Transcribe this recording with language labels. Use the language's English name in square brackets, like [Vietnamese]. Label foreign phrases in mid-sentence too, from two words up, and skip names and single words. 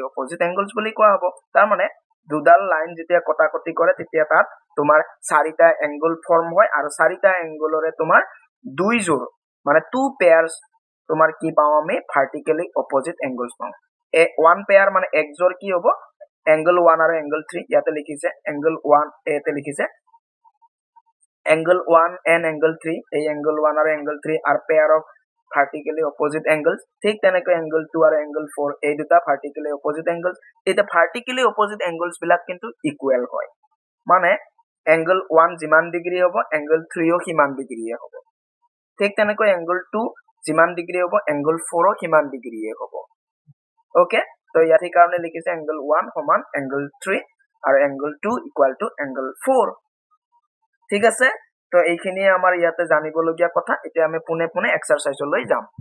[English] opposite angles [Assamese] বুলি কোৱা হ'ব তাৰ মানে দুডাল লাইন যেতিয়া কটাকটি কৰে তেতিয়া তাত তোমাৰ চাৰিটা এংগল ফৰ্ম হয় আৰু চাৰিটা এংগলৰে তোমাৰ দুই জোৰ মানে [English] two pairs [Assamese] তোমাৰ কি পাওঁ আমি [English] vertically opposite angles [Assamese] পাওঁ এ [English] one pair [Assamese] মানে এক জোৰ কি হ'ব এংগল 1 আৰু এংগল 3 ইয়াতে লিখিছে এংগল 1 এতে লিখিছে [English] angle 1 and angle 3 [Assamese] এই এংগল 1 আৰু [English] angle 3 are pair of vertically opposite angles [Assamese] ঠিক তেনেকৈ এংগল 2 আৰু এংগল 4 এই দুটা [English] vertically opposite angles [Assamese] এটা [English] vertically opposite angles [Assamese] বিলাক কিন্তু ইকুৱেল হয় মানে এংগল 1 যিমান ডিগ্ৰী হ'ব এংগল 3 ও সিমান ডিগ্ৰীয়ে হ'ব ঠিক তেনেকৈ এংগল 2 যিমান ডিগ্ৰী হ'ব এংগল 4 ও সিমান ডিগ্ৰীয়ে হ'ব ওকে তো ইয়াৰ কাৰণে লিখিছে এংগল 1 সমান এংগল 3 আৰু এংগল 2 [English] equal to angle 4 [Assamese] ঠিক আছে তো এইখিনি আমাৰ ইয়াতে জানিবলগীয়া কথা এতিয়া আমি পুনে পুনে এক্সাৰসাইজলৈ যাম